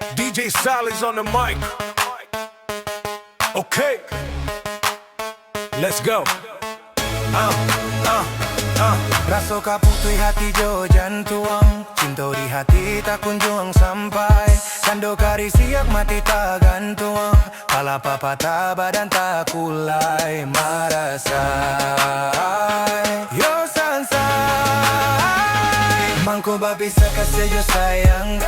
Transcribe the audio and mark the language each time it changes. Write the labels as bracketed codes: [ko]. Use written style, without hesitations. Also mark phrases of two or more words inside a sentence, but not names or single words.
[en] DJ Sally's on the mic. Okay, let's go. [min] Raso kaputui hati jo jantung, cinta di hati tak kunjung sampai. Sando kari siap mati tak gantung, kala papa tak badan tak kulai. Marasai yo sansai, mangko ba bisa kasih yo sayang.